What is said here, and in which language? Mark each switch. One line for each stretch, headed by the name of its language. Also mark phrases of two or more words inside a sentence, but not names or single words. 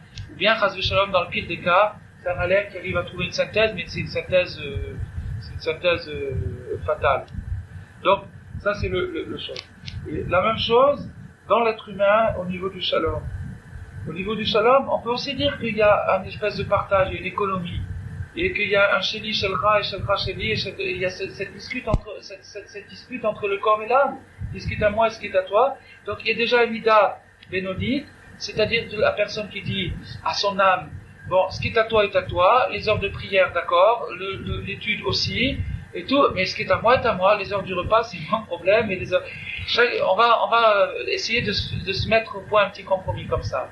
French: Ou bien,
Hebrew: חס ושלום,
French: dans le pire des cas, c'est un alerte qui arrive à trouver une synthèse, mais c'est une synthèse fatale. Donc, ça c'est le chose. Et la même chose dans l'être humain au niveau du shalom. Au niveau du shalom, on peut aussi dire qu'il y a une espèce de partage, il y a une économie, et qu'il y a un
Hebrew: שלי שלך
French: et
Hebrew: שלך שלי,
French: et il y a cette dispute entre le corps et l'âme, ce qui est à moi et ce qui est à toi. Donc il y a déjà une
Hebrew: מידה בינונית,
French: c'est-à-dire de la personne qui dit à son âme, bon, ce qui est à toi, les heures de prière, d'accord, l'étude aussi, et tout, mais ce qui est à moi, les heures du repas, c'est pas un problème, et les heures, on va essayer de se mettre au point un petit compromis comme ça.